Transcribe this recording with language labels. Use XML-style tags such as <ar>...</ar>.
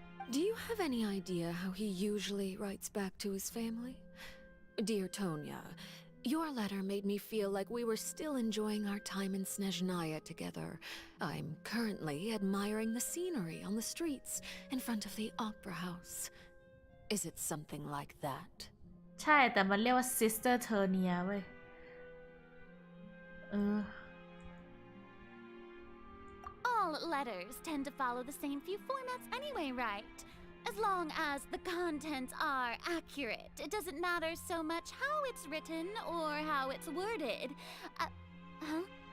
<en>Do you have any idea how he usually writes back to his family? Dear Tonya, your letter made me feel like we were still enjoying our time in Snezhnaya together. I'm currently admiring the scenery on the streets in front of the opera house. Is it something like that?</en> <th>ใช่ แต่มันเรียกว่า sister Tonya เว้ย</th> <en>All letters tend to follow the same few formats anyway, right? As long as the contents are accurate, it doesn't matter so much how it's written or how it's worded. Huh?</en>